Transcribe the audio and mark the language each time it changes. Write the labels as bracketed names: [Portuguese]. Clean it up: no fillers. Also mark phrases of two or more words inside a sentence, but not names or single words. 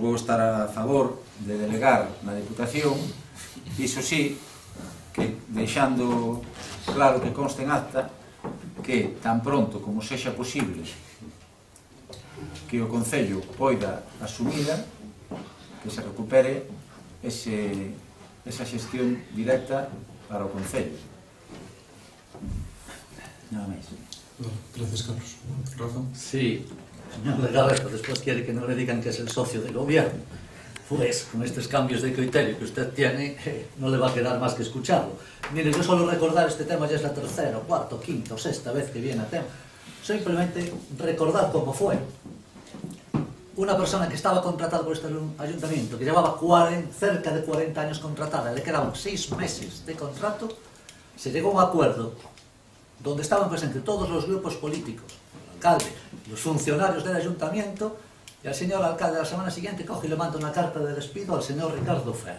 [Galician] vou estar a favor de delegar na Diputación, iso sí, que deixando claro que conste en acta que tan pronto como sexa posible que o Concello poida asumida, que se recupere esa xestión directa para o Concello. Nada máis. [Spanish] Gracias, Carlos. Rafa. Sí, señor Legarreta, después quiere que no le digan que es el socio del gobierno. Pues con estos cambios de criterio que usted tiene, no le va a quedar más que escucharlo. Mire, yo solo recordar este tema ya es la tercera, cuarta, quinta o sexta vez que viene a tema. Simplemente recordar cómo fue. Una persona que estaba contratada por este ayuntamiento, que llevaba cerca de 40 años contratada, le quedaban 6 meses de contrato, se llegó a un acuerdo donde estaban presentes todos los grupos políticos, el alcalde los funcionarios del ayuntamiento, y al señor alcalde la semana siguiente coge y le manda una carta de despido al señor Ricardo Fer.